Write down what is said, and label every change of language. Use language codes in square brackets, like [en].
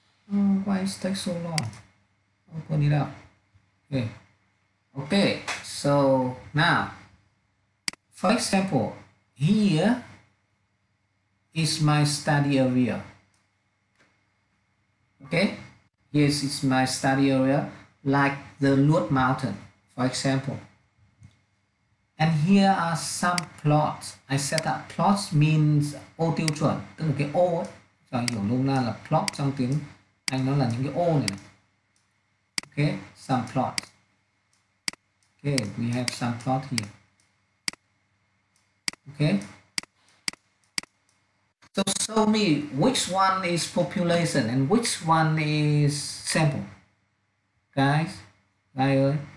[en] Oh, why it takes so long? Open it up. Okay, so now, for example, here is my study area. Okay, yes, it's my study area, like the Loot Mountain, for example. And here are some plots. I set up plots means [vi] ô tiêu chuẩn, tức là cái ô ấy. Rồi hiểu luôn là plot trong tiếng Anh nó là những cái ô này. [en] Okay, some plots. Okay, we have some plot here. Okay. So show me which one is population and which one is sample. Guys, ơi.